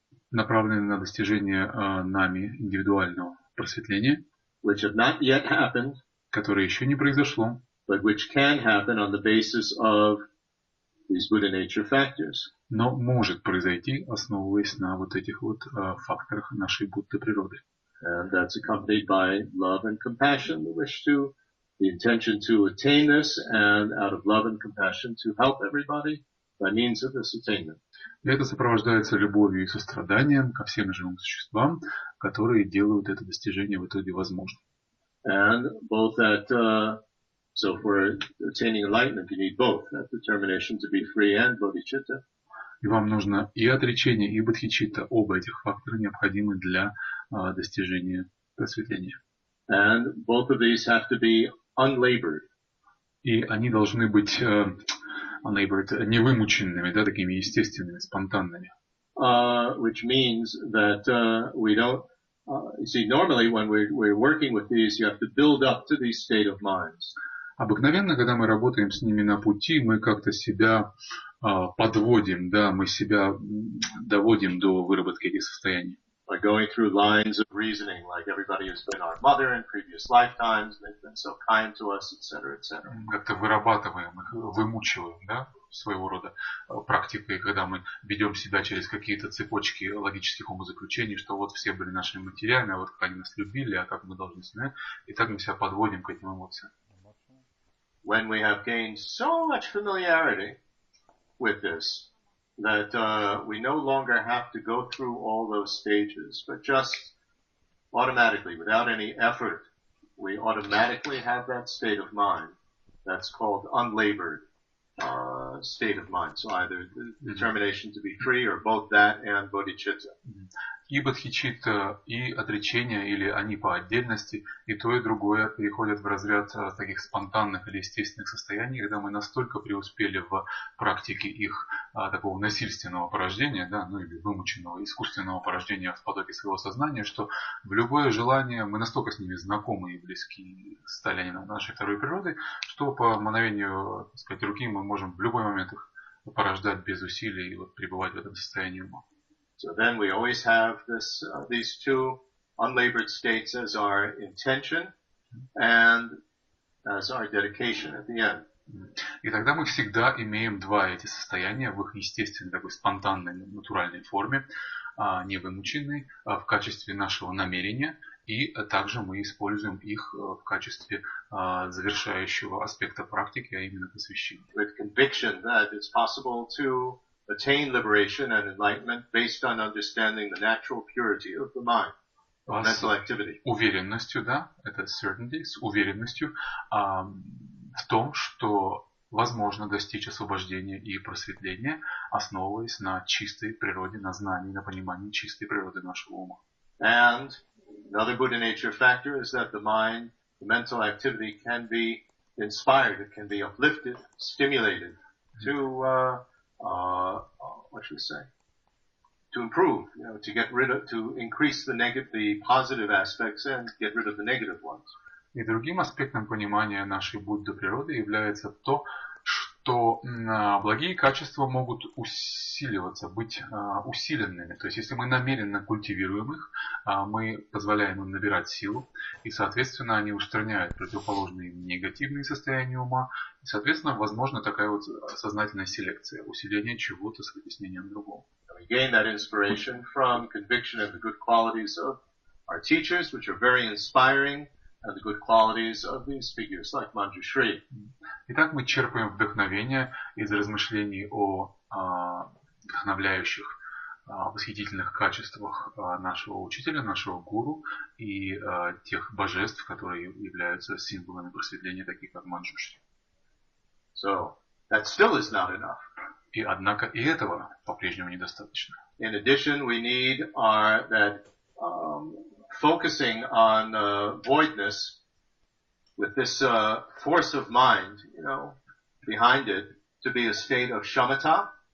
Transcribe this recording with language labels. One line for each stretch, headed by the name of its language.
Russian: Направленный на достижение нами индивидуального просветления.
English: Which have not yet happened.
Russian: Которое еще не произошло.
English: But which can happen on the basis of these Buddha nature factors.
Russian: Но может произойти, основываясь на вот этих вот факторах нашей Будды природы.
English: And that's accompanied by love and compassion, the intention to attain this, and out of love and compassion to help everybody by means of this attainment.
Russian: И это сопровождается любовью и состраданием ко всем живым существам, которые делают это достижение в итоге возможным.
English: And both that, so for attaining enlightenment, you need both, that determination to be free and bodhicitta.
Russian: И вам нужно и отречение, и бодхичитта. Оба этих фактора необходимы для достижения просветления.
English: And both of these have to be unlabored.
Russian: И они должны быть unlabored, невымученными, да, такими естественными, спонтанными.
English: which means that we don't. You see, normally when we're working with these, you have to build up to these state of minds.
Russian: Обыкновенно, когда мы работаем с ними на пути, мы как-то себя подводим, да, мы себя доводим до выработки этих состояний.
English: By going through lines of reasoning, like everybody has been our mother in previous lifetimes, and they've been so kind to us, etc., etc.
Russian: Как-то вырабатываем их, вымучиваем, да, своего рода практикой, когда мы ведем себя через какие-то цепочки логических умозаключений, что вот все были нашими матерями, а вот как они нас любили, а как мы должны с ними, и так мы себя подводим к этим эмоциям.
English: When we have gained so much familiarity with this, that we no longer have to go through all those stages, but just automatically, without any effort, we automatically have that state of mind. That's called unlabored state of mind. So either the determination to be free or both that and bodhicitta.
Russian: И бодхичитта, и отречение, или они по отдельности, и то, и другое переходят в разряд таких спонтанных или естественных состояний, когда мы настолько преуспели в практике их такого насильственного порождения, да, ну или вымученного искусственного порождения в потоке своего сознания, что в любое желание мы настолько с ними знакомы и близки стали они нашей второй природы, что по мановению, так сказать, руки мы можем в любой момент их порождать без усилий и вот пребывать в этом состоянии ума.
English: So then we always have these two unlabored states as our intention and as our dedication at the end.
Russian: И тогда мы всегда имеем два эти состояния в их естественной, такой спонтанной, натуральной форме, не вымученной, в качестве нашего намерения, и также мы используем их в качестве завершающего аспекта практики, а именно посвящения.
English: With conviction that it's possible to attain liberation and enlightenment based on understanding the natural purity of the mind, of mental activity.
Russian: Уверенностью, да, это certainty, с уверенностью в том, что возможно достичь освобождения и просветления, основываясь на чистой природе, на знании, на понимании чистой природы нашего ума.
English: And another Buddha nature factor is that the mind, the mental activity can be inspired, it can be uplifted, stimulated to what should we say? To improve, to get rid of, to increase the positive aspects and get rid of the negative ones.
Russian: И другим аспектом понимания нашей Будды природы является то, что благие качества могут усиливаться, быть усиленными. То есть, если мы намеренно культивируем их, мы позволяем им набирать силу, и, соответственно, они устраняют противоположные им негативные состояния ума, и, соответственно, возможна такая вот сознательная селекция, усиление чего-то с вытеснением другого.
English: We gain that inspiration from conviction of the good qualities of our teachers, which are very inspiring, and the good qualities of these figures, like Manjushri.
Russian: Итак, мы черпаем вдохновение из размышлений о вдохновляющих, восхитительных качествах нашего учителя, нашего гуру и тех божеств, которые являются символами просветления, таких как Манджушри.
English: So, that still is not enough.
Russian: И однако и этого по-прежнему недостаточно.
English: In addition, we need that focusing on voidness with this force of mind, behind it, to be a state of shamatha.